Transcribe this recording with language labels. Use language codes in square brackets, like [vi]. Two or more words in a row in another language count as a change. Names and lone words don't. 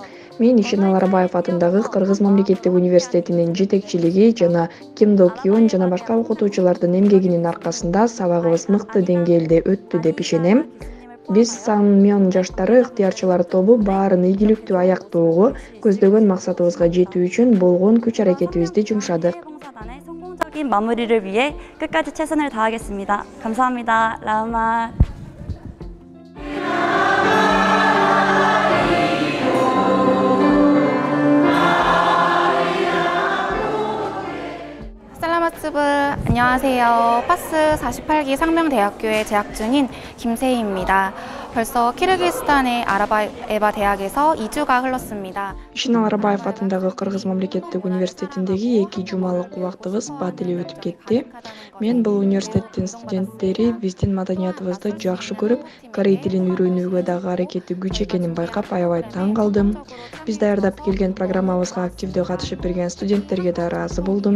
[ky] Мен Ишенал Арабаев атындагы Кыргыз мамлекеттик университетинин жетекчилиги жана Ким До Кyon жана башка окутуучулардын эмгегинин аркасында сабагыбыз мыкты деңгээлде өттү деп ишенем. Биз Саммyon жаштары ыктыярчылар тобу баарын ийгиликтүү аяктоого, көздөгөн максатыбызга жетүү үчүн болгон күч-аракетибизди жумшадык. [ko] 사단의 성공적인 마무리를 위해 끝까지 최선을 다하겠습니다. 감사합니다. 라우마. 살라마츠브, 안녕하세요. 파스 48기 상명대학교에 재학 중인 김세희입니다. 벌써 키르기스탄의 아라바에바 대학에서 2주가 흘렀습니다. [ky] Ишенал Арабаев атындагы Кыргыз мамлекеттик университетиндеги 2 жумалык убактыбыз бат эле өтүп кетти. Мен бул университеттин студенттери биздин маданиятыбызды жакшы көрүп, корей тилин үйрөнүүгө дагы аракети күч экенин байкап аябай таң калдым. Биз даярдап келген программабызга активдүү катышып берген студенттерге да ыраазы болдум.